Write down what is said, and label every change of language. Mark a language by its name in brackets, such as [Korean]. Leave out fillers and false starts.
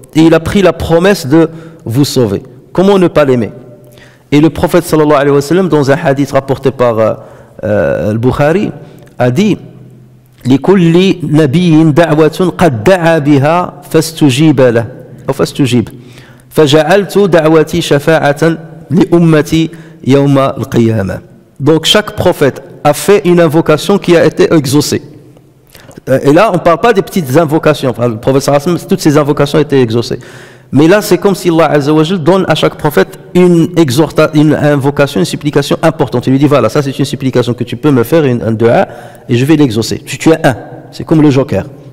[French] Et il a pris la promesse de vous sauver. Comment ne pas l'aimer? Et le prophète sallallahu alayhi wa sallam, dans un hadith rapporté par al-Bukhari, a dit [Arabic] لكل نبي دعوة قد دعا بها فاستجيب له أو فاستجيب فجعلت دعوتي شفاعة لأمتي يوم القيامة. [French] Donc chaque prophète a fait une invocation qui a été exaucée. Et là, on ne parle pas des petites invocations. Enfin, le prophète sallallahu alayhi wa sallam, toutes ces invocations étaient exaucées. Mais là, c'est comme si Allah azza wa jalla donne à chaque prophète une invocation, une supplication importante. Il lui dit, voilà, ça c'est une supplication que tu peux me faire, un dua, et je vais l'exaucer. Tu es un. C'est comme le joker.